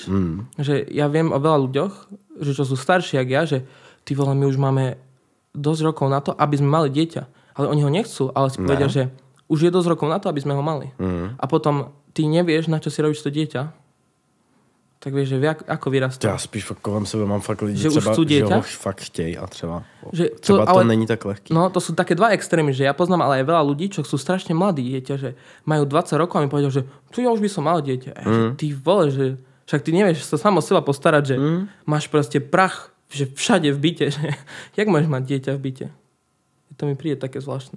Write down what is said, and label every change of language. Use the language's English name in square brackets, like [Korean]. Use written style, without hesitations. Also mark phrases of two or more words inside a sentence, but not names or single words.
[Slovak] Že ja viem o veľa ľuďoch, že čo sú starší jak ja, že ty vole, my už máme dosť rokov na to, aby sme mali dieťa. Ale oni ho nechcú, ale si povedia, že už je dosť rokov na to, aby sme ho mali. A potom ty nevieš, na čo si robíš to dieťa. Tak vieš, že ako vyrastá. [Czech] Já spíš kolem sebe mám fakt lidi, že třeba, že ho fakt chtějí a třeba to ale, není tak lehký. [Slovak] No, to sú také dva extrémy, že ja poznám ale aj veľa ľudí, čo sú strašne mladí dieťa, že majú 20 rokov a mi povedal, že ja už by som mal dieťa. Že ty vole, že však ty nevieš sa sám o seba postarať, že máš proste prach že všade v byte, že jak môžeš mať dieťa v byte? To mi príde také zvláštne.